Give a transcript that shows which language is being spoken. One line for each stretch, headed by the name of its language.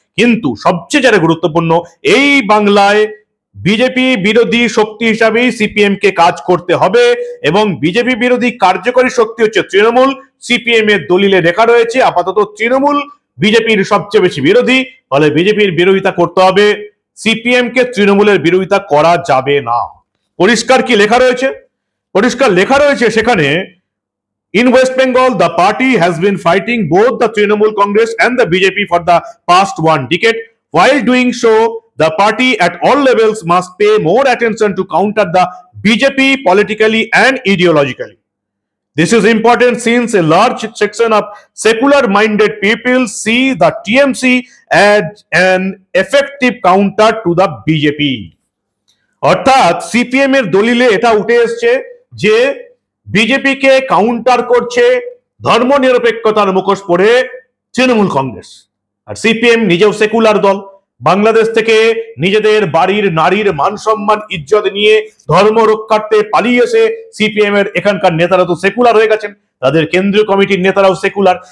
Bangla: কিন্তু সবচেয়ে যেটা গুরুত্বপূর্ণ, এই বাংলায় বিজেপি বিরোধী শক্তি হিসাবেই সিপিএম কে কাজ করতে হবে এবং বিজেপি বিরোধী কার্যকরী শক্তি হচ্ছে তৃণমূল। সিপিএম এর দলিলে লেখা রয়েছে আপাতত তৃণমূল বিজেপির সবচেয়ে বেশি বিরোধী, ফলে বিজেপির বিরোধিতা করতে হবে, সিপিএম কে তৃণমূলের বিরোধিতা করা যাবে না। পরিষ্কার কি লেখা রয়েছে? পরিষ্কার লেখা রয়েছে সেখানে,
English: in West Bengal the party has been fighting both the Trinamool Congress and the BJP for the past 1 decade. While doing so, the party at all levels must pay more attention to counter the BJP politically and ideologically. This is important since a large section of secular-minded people see the TMC as an effective counter to the BJP.
Bangla: অর্থাৎ CPM এর দলিলে এটা উঠে এসছে যে BJP কে counter করছে ধর্মনিরপেক্ষতার মুখোশ পরে তৃণমূল কংগ্রেস। আর সিপিএম নিজেও সেকুলার দল, বাংলাদেশ থেকে নিজেদের বাড়ির নারীর মান সম্মান ইজ্জত নিয়ে ধর্ম রক্ষার্থে পালিয়ে এসে সিপিএম এর এখানকার নেতারা তো সেকুলার হয়ে গেছেন, তাদের কেন্দ্রীয় কমিটির নেতারাও সেকুলার।